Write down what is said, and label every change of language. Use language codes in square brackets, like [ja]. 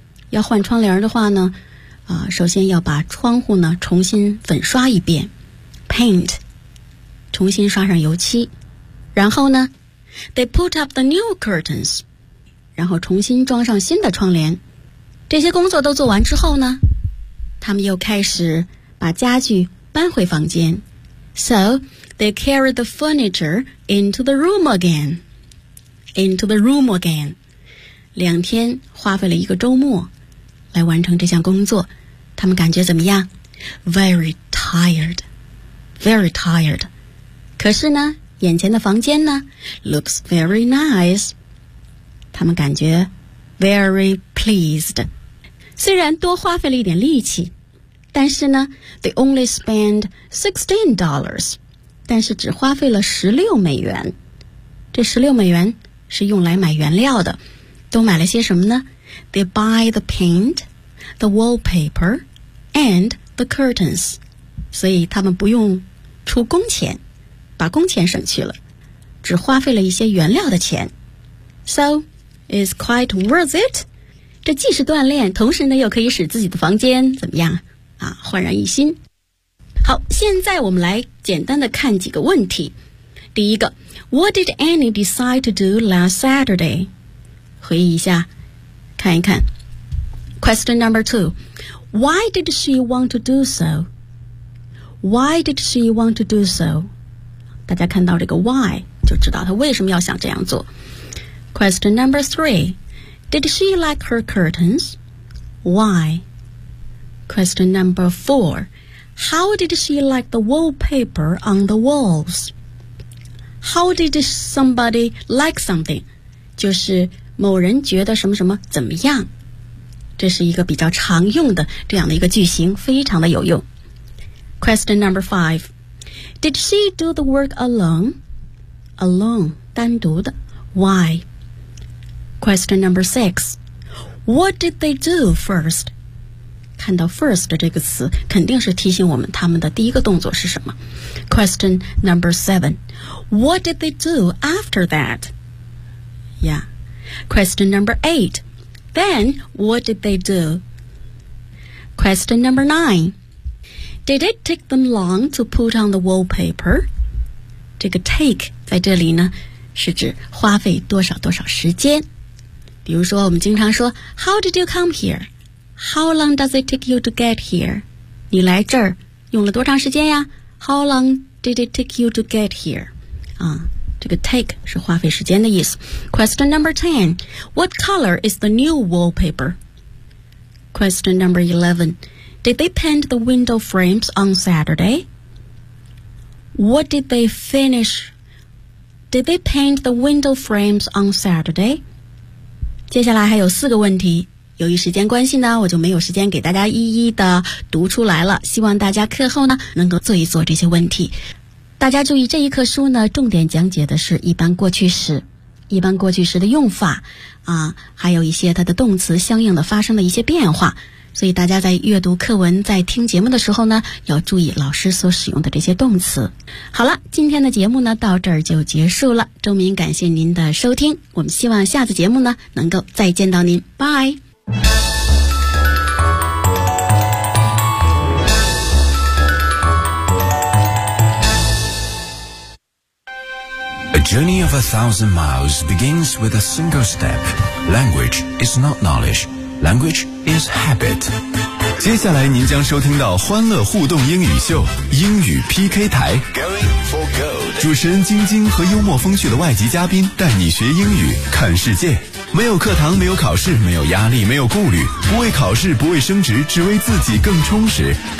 [zh] 要换窗帘的话呢，首先要把窗户呢重新粉刷一遍，paint， 重新刷上油漆。然后呢， [en] They put up the new curtains， [zh] 然后重新装上新的窗帘。这些工作都做完之后呢，他们又开始把家具搬回房间。 [en] So they carried the furniture into the room again， into the room again。 [zh] 两天花费了一个周末来完成这项工作，他们感觉怎么样？ [en] Very tiredvery tired， [zh] 可是呢眼前的房间呢 [en] looks very nice， [zh] 他们感觉 [en] very pleased。 [zh] 虽然多花费了一点力气，但是呢 [en] they only spend $16， [zh] 但是只花费了$16。这$16是用来买原料的，都买了些什么呢？ [en] they buy the paint， the wallpaper and the curtains， [zh] 所以他们不用出工钱，把工钱省去了，只花费了一些原料的钱。 [en] So it's quite worth it， [zh] 这既是锻炼，同时呢又可以使自己的房间怎么样啊，焕然一新。好，现在我们来简单的看几个问题。第一个， [en] What did Annie decide to do last Saturday？ [zh] 回忆一下看一看。 [en] Question number two， Why did she want to do soWhy did she want to do so？ [zh] 大家看到这个 why 就知道她为什么要想这样做。 [en] Question number three， Did she like her curtains？ Why？ Question number four， How did she like the wallpaper on the walls？ How did somebody like something？ [zh] 就是某人觉得什么什么怎么样。这是一个比较常用的这样的一个句型，非常的有用。 [en] Question number five， Did she do the work alone？ Alone， [zh] 单独的。 [en] Why？ Question number six， What did they do first？ [zh] 看到 first 这个词，肯定是提醒我们他们的第一个动作是什么。 [en] Question number seven， What did they do after that？ Yeah。 Question number eight， Then what did they do？ Question number nineDid it take them long to put on the wallpaper？ [zh] 这个 take 在这里呢是指花费多少多少时间。比如说我们经常说 [en] How did you come here？ How long does it take you to get here？ [zh] 你来这儿用了多长时间呀？ [en] How long did it take you to get here？ [zh] 这个 take 是花费时间的意思。 [en] Question number 10， What color is the new wallpaper？ Question number 11，Did they paint the window frames on Saturday? What did they finish? Did they paint the window frames on Saturday? [zh] 接下来还有四个问题由于时间关系呢，我就没有时间给大家一一的读出来了，希望大家课后呢能够做一做这些问题。大家注意，这一课书呢重点讲解的是一般过去时，一般过去时的用法啊，还有一些它的动词相应的发生的一些变化，所以大家在阅读课文在听节目的时候呢，要注意老师所使用的这些动词。好了，今天的节目呢到这儿就结束了，周明感谢您的收听，我们希望下次节目呢能够再见到您，拜。 [en] A journey of 1,000 miles begins with a single step. Language is not knowledge. Language is habit. [zh] 接下来您将收听到欢乐互动英语秀，英语 PK 台。主持人晶晶和幽默风趣的外籍嘉宾带你学英语，看世界。没有课堂，没有考试，没有压力，没有顾虑，不为考试，不为升职，只为自己更充实。